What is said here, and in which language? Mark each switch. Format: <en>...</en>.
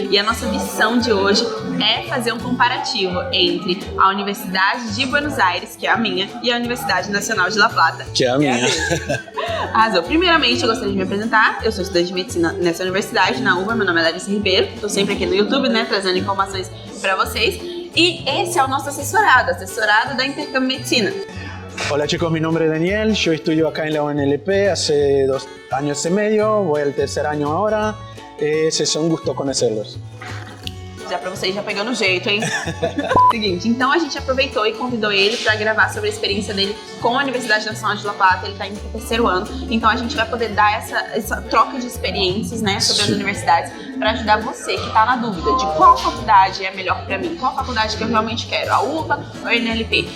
<pt>E a nossa missão de hoje é fazer um comparativo entre a Universidade de Buenos Aires, que é a minha, e a Universidade Nacional de La Plata, que é a minha. Arrasou! Primeiramente, eu gostaria de me apresentar. Eu sou estudante de medicina nessa universidade, na UBA. Meu nome é Larissa Ribeiro. Estou sempre aqui no YouTube, né, trazendo informações para vocês.</pt> <es>Y ese es nuestro asesorado da Intercambio Medicina. Hola chicos, mi nombre es Daniel, yo estudio acá en la UNLP hace 2 años y medio, voy al 3er año ahora, es un gusto conocerlos.</es> <pt>Já pra vocês, já pegando o jeito, hein? Seguinte, então a gente aproveitou e convidou ele pra gravar sobre a experiência dele com a Universidade Nacional de La Plata. Ele tá indo pro 3º ano, então a gente vai poder dar essa troca de experiências, né, sobre as universidades, pra ajudar você que tá na dúvida de qual faculdade é melhor pra mim, qual faculdade que eu realmente quero, a UBA ou a UNLP.</pt>